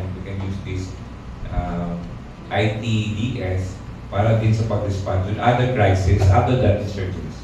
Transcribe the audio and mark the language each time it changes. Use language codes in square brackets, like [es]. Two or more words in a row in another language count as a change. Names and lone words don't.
[en] And we can use this ITDS [tl] para din sa pag-respond [en] with other crises other than insurgency.